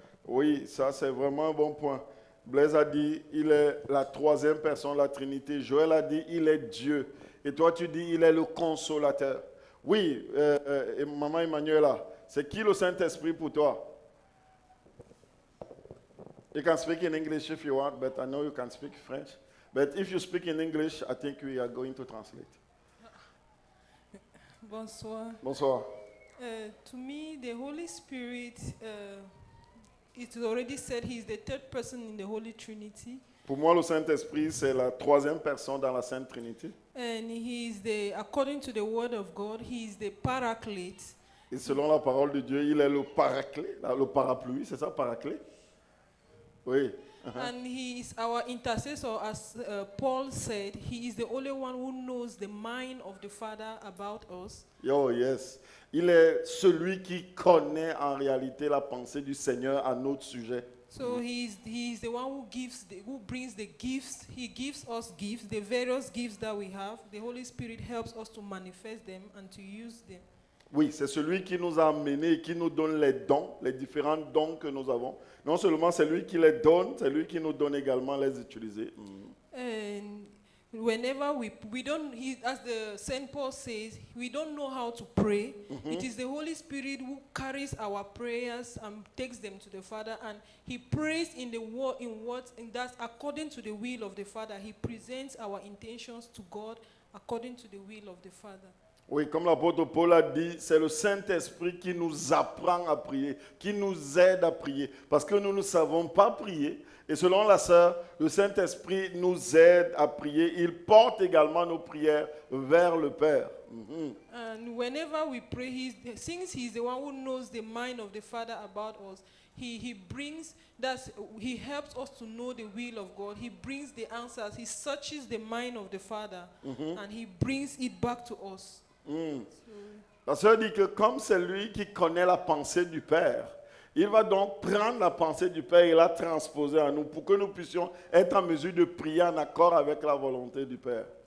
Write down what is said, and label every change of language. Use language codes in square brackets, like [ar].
[fr] Oui, ça c'est vraiment un bon point. Blaise a dit, il est la troisième personne de la Trinité. Joël a dit, il est Dieu. Et toi, tu dis, il est le consolateur. Oui, et Maman Emmanuela, c'est qui le Saint-Esprit pour toi? [en] You can speak in English if you want, but I know you can speak French. But if you speak in English, I think we are going to translate. [fr] Bonsoir. Bonsoir. [en] To me, the Holy Spirit, it's already said he's the third person in the Holy Trinity. [fr] Pour moi, le Saint-Esprit, c'est la troisième personne dans la Sainte Trinité. [en] And he is according to the word of God, he is the paraclete. [fr] Et selon la parole de Dieu, il est le paraclet, le parapluie, c'est ça, paraclet? Oui. [en] And he is our intercessor, as Paul said. He is the only one who knows the mind of the Father about us. Oh yes. [fr] Il est celui qui connaît en réalité la pensée du Seigneur à notre sujet. [en] So he is the one who brings the gifts. He gives us gifts, the various gifts that we have. The Holy Spirit helps us to manifest them and to use them. [fr] Oui, c'est celui qui nous a amenés et qui nous donne les dons, les différents dons que nous avons. Non seulement c'est lui qui les donne, c'est lui qui nous donne également les utiliser. [en] And whenever we don't, as the Saint Paul says, we don't know how to pray. It is the Holy Spirit who carries our prayers and takes them to the Father, and He prays in the word, and that's according to the will of the Father. He presents our intentions to God according to the will of the Father. [fr] Oui, comme l'apôtre Paul a dit, c'est le Saint-Esprit qui nous apprend à prier, qui nous aide à prier, parce que nous ne savons pas prier. Et selon la sœur, le Saint-Esprit nous aide à prier. Il porte également nos prières vers le Père. [en] And whenever we pray, since He's the one who knows the mind of the Father about us, he brings that he helps us to know the will of God. He brings the answers. He searches the mind of the Father and he brings it back to us. [fr] La sœur dit que comme c'est lui qui connaît la pensée du Père, il va donc prendre la pensée du Père et la transposer à nous pour que nous puissions être en mesure de prier en accord avec la volonté du Père.